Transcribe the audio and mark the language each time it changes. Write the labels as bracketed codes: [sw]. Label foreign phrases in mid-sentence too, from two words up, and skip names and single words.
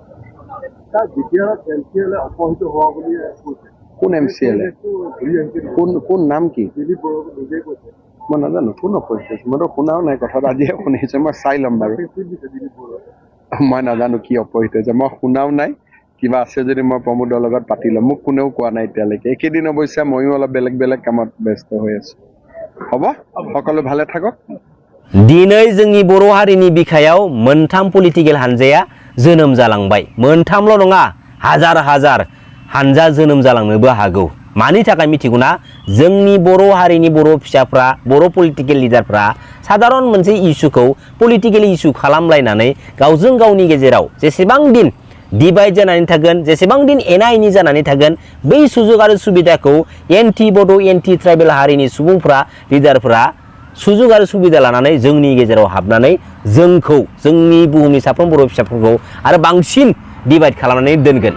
[as] কোন MCL কোন নাম কি মই নাজানো, কোন অপহিত হৈছে মইতো শুনাও নাই কথাটো, আজিহে শুনিছো। মই চাই ল'ম বাৰু, মই নাজানো কি অপহিত হৈছে, মই শুনাও নাই। কিবা আছে যদি মই প্ৰমোদৰ লগত পাতি ল'ম, মোক কোনেও কোৱা নাই এতিয়ালৈকে। একেদিন অৱশ্যে ময়ো অলপ বেলেগ কামত ব্যস্ত হৈ আছো। হ'ব, সকলো ভালে থাকক। [brx] दिनै जोंनि बर' हारिनि बिखायाव मोनथाम पलिटिकेल हानजाया जोनोम जालांबाय। मोनथामल' नङा, हाजार हानजा जोनोम जालांनोबो हागौ। मानि थाखाय मिथिगौना? जोंनि बर' हारिनि बर' फिसाफ्रा, बर' पलिटिकेल लिडारफ्रा साधारन मोनसे इस्युखौ [en] political issue [brx] खालामलायनानै गावजों गावनि गेजेराव जेसेबां दिन डिवाइड जानानै थागोन, जेसेबां दिन एना एनि जानानै थागोन, बै सुजुग आरो सुबिदाखौ एन्टि बड' [en] anti tribal [brx] हारिनि सुबुंफ्रा, लिडारफ्रा सुजुग आरो सुबिदा लानानै जोंनि गेजेराव हाबनानै जोंखौ, जोंनि बुहुमनि साफ्रोम बर' फिसाफोरखौ आरो बांसिन डिवाइड खालामनानै दोनगोन।